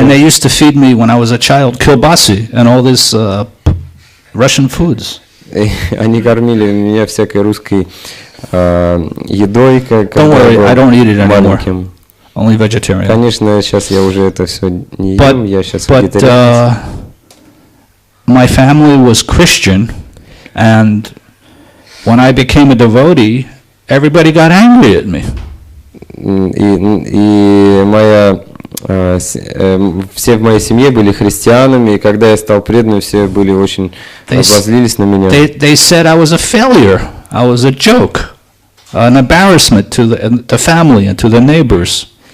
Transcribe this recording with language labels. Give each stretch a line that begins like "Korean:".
English: And they used to feed me when I was a child kielbasi and all this Russian foods.
Russian: Они кормили меня всякой русской едой, как
English: Don't worry, I don't eat it anymore.
Russian: маленьким.
English: Only vegetarian.
Russian: Конечно, сейчас я уже это все не ем, я сейчас вегетарианец.
English: My family was Christian, and when I became a devotee, everybody got angry at me.
Russian: И моя все в моей семье были христианами, и когда я стал преданным, все были очень обозлились на меня.
English: They said I was a failure, I was a joke, an embarrassment to the family and to the neighbors.